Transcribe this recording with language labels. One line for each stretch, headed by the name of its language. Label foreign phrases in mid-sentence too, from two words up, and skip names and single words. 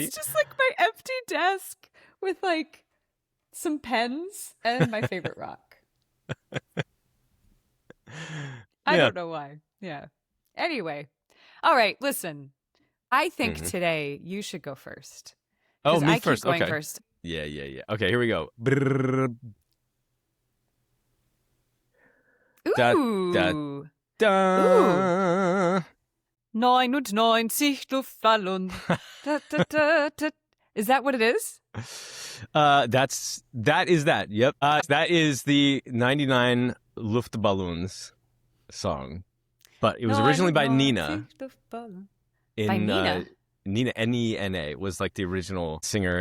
English: It's just like my empty desk with like some pens and my favorite rock. I don't know why. Yeah. Anyway. All right. Listen, I think today you should go first. Oh, me I first. Keep going Okay. first. Yeah. Okay, here we go. Brrr, Ooh. da. 99 Luftballon. Da, da, da, da. Is that what it is? That is that. Yep. That is the 99 Luftballons song. But it was originally by Nina. By Nina? Nina, N-E-N-A, was like the original singer.